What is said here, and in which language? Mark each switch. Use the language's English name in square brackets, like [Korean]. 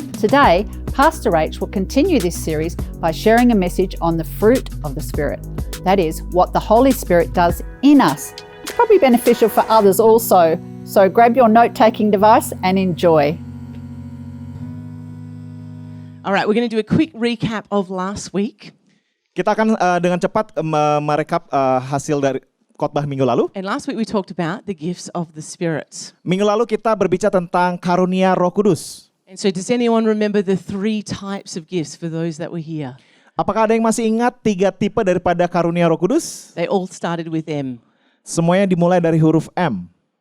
[English] Today, Pastor H will continue this series by sharing a message on the fruit of the Spirit. That is, what the Holy Spirit does in us. It's probably beneficial for others also. So grab your note-taking device and enjoy. All right, we're going to do a quick recap of last week. [Indonesian] Kita akan dengan cepat merekap hasil dari khotbah minggu lalu. [English] And last week we talked about the gifts of the Spirit. [Indonesian] Minggu lalu kita berbicara tentang karunia Roh Kudus. [English] And so does anyone remember the 3 types of gifts for those that were here? [Indonesian] Apakah ada yang masih ingat 3 tipe daripada karunia Roh Kudus? [English] They all started with M. [Indonesian] Semuanya dimulai dari huruf M.